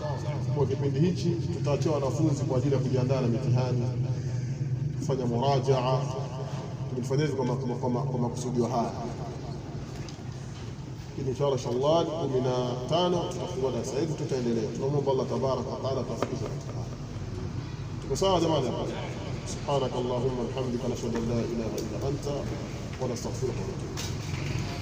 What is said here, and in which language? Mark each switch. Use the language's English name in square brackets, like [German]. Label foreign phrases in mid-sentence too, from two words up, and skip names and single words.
[Swahili] Kwa kipindi hichi tutaachia wanafunzi kwa ajili ya kujiandaa na mitihani, kufanya murajaa, tulifanya hivi kwa makusudio haya. Inshallah Shawwal 15 tutafungua darasa hili tutaendelea. Tunaomba Allah [Arabic] تبارك وتعالى [Swahili] tufikishe. Kwa sawa jamani? [Arabic] سبحانك اللهم وبحمدك نشهد ان لا اله الا انت ونستغفرك ونتوب